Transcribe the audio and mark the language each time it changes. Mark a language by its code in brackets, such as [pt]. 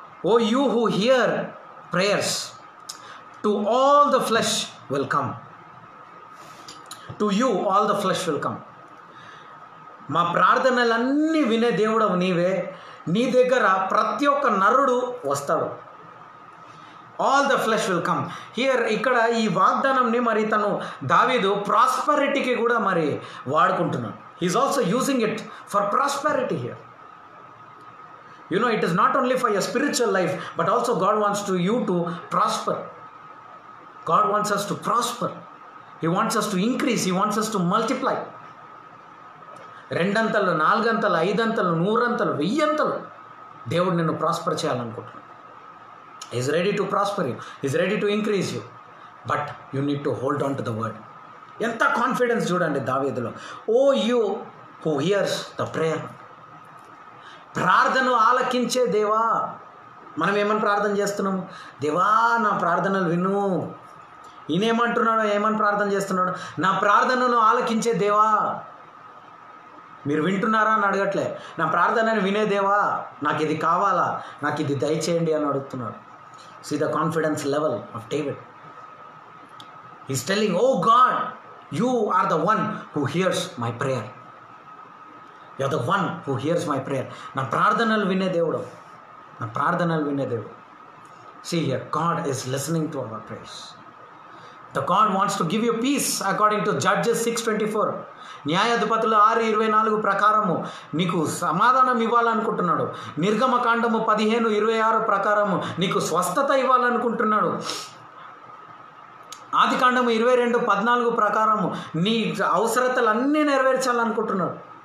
[en] O you who hear prayers, to all the flesh will come. To you all the flesh will come. [te] మా ప్రార్థనలన్నీ వినే దేవుడవు నీవే, నీ దగ్గర ప్రతి ఒక్క నరుడు వస్తాడు. [en] All the flesh will come. [te] Here ఇక్కడ ఈ వాగ్దానంని మరి తను దావీదు ప్రాస్పరిటీకి కూడా మరి వాడుకుంటున్నాడు. [en] He is also using it for prosperity here. You know, it is not only for your spiritual life but also God wants to you to prosper. God wants us to prosper. He wants us to increase. He wants us to multiply. [te] 2 అంతలు, 4 అంతలు, 5 అంతలు, 100 అంతలు, 1000 అంతలు దేవుడు నిన్ను prosper చేయాలనుకుంటున్నాడు. [en] He is ready to prosper you. He is ready to increase you. But you need to hold on to the word. [te] ఎంత confidence చూడండి దావీదులో. [en] Oh you who hears the prayer. [te] ప్రార్థన ఆలకించే దేవా. మనం ఏమని ప్రార్థన చేస్తున్నాము? దేవా నా ప్రార్థనలు విను. ఈయనేమంటున్నాడో, ఏమని ప్రార్థన చేస్తున్నాడు? నా ప్రార్థనను ఆలకించే దేవా. మీరు వింటున్నారా అని అడగట్లే, నా ప్రార్థనని వినే దేవా, నాకు ఇది కావాలా, నాకు ఇది దయచేయండి అని అడుగుతున్నాడు. [en] See the confidence level of David. He's telling, oh God, you are the one who hears my prayer. You are the one who hears my prayer. [te] నా ప్రార్థనలు వినే దేవుడు, నా ప్రార్థనలు వినే దేవుడు. [en] See here, God is listening to our prayers. The God wants to give you peace according to Judges 6:24. [te] న్యాయాధిపతులు 6:24 ప్రకారము నీకు సమాధానం ఇవ్వాలనుకుంటున్నాడు. నిర్గమకాండము 15:26 ప్రకారము నీకు స్వస్థత ఇవ్వాలనుకుంటున్నాడు. ఆదికాండము 22:14 ప్రకారము నీ అవసరతలన్నీ నెరవేర్చాలనుకుంటున్నాడు.